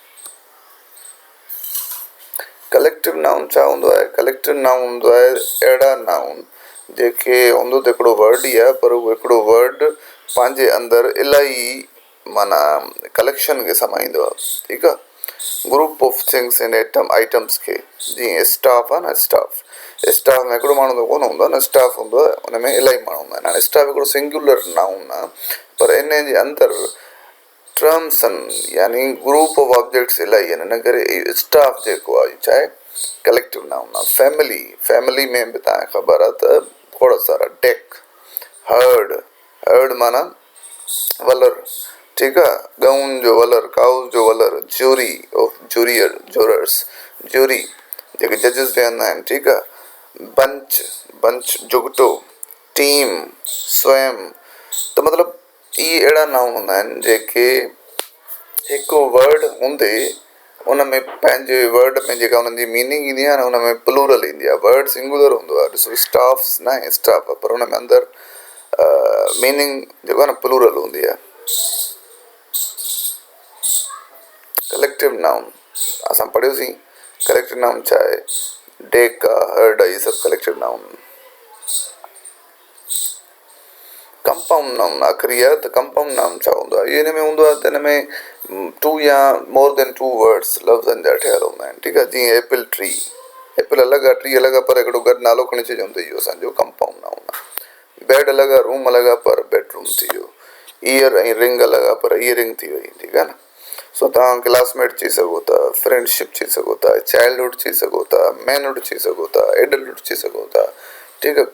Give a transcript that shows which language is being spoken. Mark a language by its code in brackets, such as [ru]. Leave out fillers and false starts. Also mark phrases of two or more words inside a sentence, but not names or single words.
[en] collective noun [sd] छा हूंदो आहे? कलेक्टिव नाउन हूंदो आहे अहिड़ा नाउन जेके हूंदो त हिकिड़ो वर्ड ई आहे, पर उहो हिकिड़ो वर्ड पंहिंजे अंदरि इलाही माना कलेक्शन खे समाईंदो आहे। ठीकु आहे, [en] group of things in items [sd] खे जीअं स्टाफ आहे न, स्टाफ में हिकिड़ो माण्हू त कोन हूंदो आहे न, स्टाफ हूंदो आहे हुन में इलाही माण्हू हूंदा आहिनि। हाणे स्टाफ हिकिड़ो [en] singular noun [sd] आहे, पर इन जे अंदरि टर्म्स आहिनि, यानी [en] group of objects [sd] इलाही आहिनि, इन करे स्टाफ जेको आहे छा आहे [en] collective noun [sd] आहे। फैमिली में बि तव्हांखे ख़बर आहे त खोड़ सारा, डेक, हर्ड माना वलर, ठीकु आहे, गऊं जो वलर, काउस जो वलर, ज्यूरी जेके जजिस वेहंदा आहिनि, ठीकु आहे, बंच जुगटो, टीम, स्वयं। त मतिलबु इहे अहिड़ा नाउन हूंदा आहिनि जेके हिकु वर्ड हूंदे उन में पंहिंजे वर्ड में जेका उन्हनि जी मीनिंग ईंदी आहे न, उन में प्लूरल ईंदी आहे। [en] word singular [sd] हूंदो आहे, ॾिसो स्टाफ्स न आहे, स्टाफ आहे, पर उन में अंदरि मीनिंग जेको आहे न प्लूरल हूंदी आहे। [en] collective noun [sd] असां पढ़ियोसीं, [en] collective noun [sd] छा आहे, डेक आहे, हर्ड आहे, इहे सभु [en] collective noun. compound noun [sd] आख़िरी आहे, त [en] compound noun [sd] छा हूंदो आहे, इहो हिन में हूंदो आहे त हिन में 2 या [en] more than 2 words [sd] लफ़्ज़नि जा ठहियल हूंदा आहिनि, ठीकु आहे। जीअं [en] apple tree, [sd] एप्पल अलॻि आहे, ट्री अलॻि आहे, पर हिकिड़ो गॾु नालो खणी छॾियूं त इहो असांजो [en] compound noun [sd] आहे। बेड अलॻि आहे, रूम अलॻि आहे, पर बेडरूम थी वियो। ईयर ऐं रिंग अलॻि आहे, पर इयरिंग थी वई, ठीकु आहे न। सो तव्हां क्लासमेट चई सघो था, फ्रेंडशिप चई सघो था, चाइल्डहुड चई सघो था, मैनहुड चई सघो था, एडल्टहुड चई सघो था, ठीकु आहे।